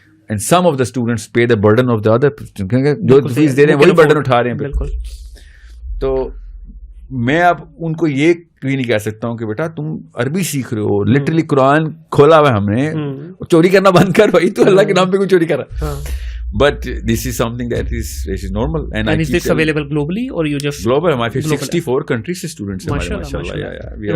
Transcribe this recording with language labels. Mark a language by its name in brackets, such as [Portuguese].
[English] And some of the students pay the burden of the other, [Urdu] جو face دے رہے ہیں [English] وہی برڈن اٹھا رہے ہیں. [Urdu] بالکل. تو میں اب ان کو یہ بھی نہیں کہہ سکتا ہوں کہ بیٹا تم عربی سیکھ رہے ہو, لٹرلی قرآن کھولا ہوا ہے ہم نے, چوری کرنا بند کر بھائی, تو اللہ کے نام پہ کوئی چوری کر رہا. [English] But this is something that is normal. And is this available globally or you just global? [Urdu] ہمارے 64 countries سے students ہیں ہمارے, ماشاءاللہ.